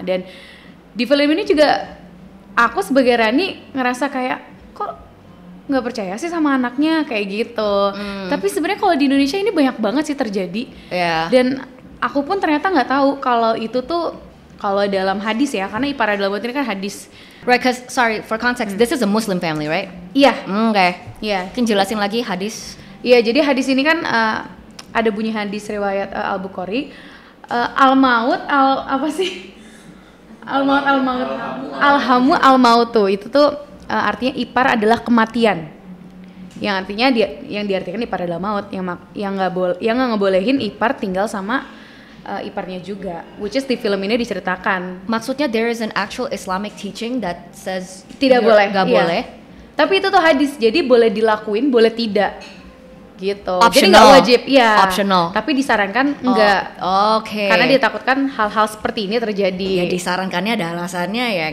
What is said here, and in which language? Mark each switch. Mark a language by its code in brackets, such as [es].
[id] Dan di film ini juga aku sebagai Rani ngerasa kayak, kok nggak percaya sih sama anaknya kayak gitu. Tapi sebenarnya kalau di Indonesia ini banyak banget sih terjadi. Dan aku pun ternyata nggak tahu kalau itu tuh kalau dalam hadis ya, karena Ipar Adalah Maut ini kan hadis. [en] Right, cause sorry for context, this is a Muslim family, right? [id] Iya. [en] Okay. [id] Iya. Mungkin jelasin lagi hadis. Iya, jadi hadis ini kan ada bunyi hadis riwayat Al-Bukhari. Al-Maut, apa sih? Al-Maut, Al-Hamu, Al-Mautu. Itu tuh artinya ipar adalah kematian. Yang artinya yang diartikan Ipar Adalah Maut, yang nggak ngebolehin ipar tinggal sama iparnya juga, [en] which is [id] di film ini diceritakan. [en] Maksudnya there is an actual Islamic teaching that says [id] tidak boleh, nggak boleh. Tapi itu tuh hadis, jadi boleh dilakuin, boleh tidak, gitu. [en] Optional. [id] Jadi nggak wajib, ya. [en] Optional. [id] Tapi disarankan enggak. Oke. Karena ditakutkan hal-hal seperti ini terjadi. Ya, disarankannya ada alasannya ya.